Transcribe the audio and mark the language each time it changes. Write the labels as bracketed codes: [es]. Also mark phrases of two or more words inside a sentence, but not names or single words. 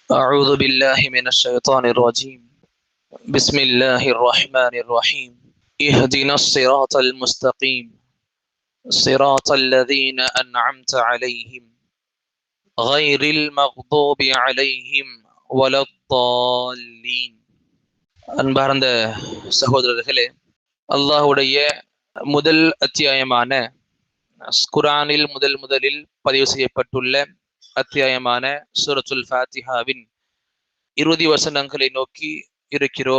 [ar] أعوذ بالله من الشيطان الرجيم. بسم الله الرحمن الرحيم. اهدنا الصراط المستقيم صراط الذين أنعمت عليهم غير المغضوب عليهم ولا الضالين. [ta] அன்பார்ந்த சகோதரர்களே, அல்லாஹ்வுடைய முதல் அத்தியாயமான குர்ஆனில் முதலில் பதிவு செய்யப்பட்டுள்ள அத்தியாயமான சூரத்துல் ஃபாத்திஹாவின் இறுதி வசனங்களை நோக்கி இருக்கிறோம்.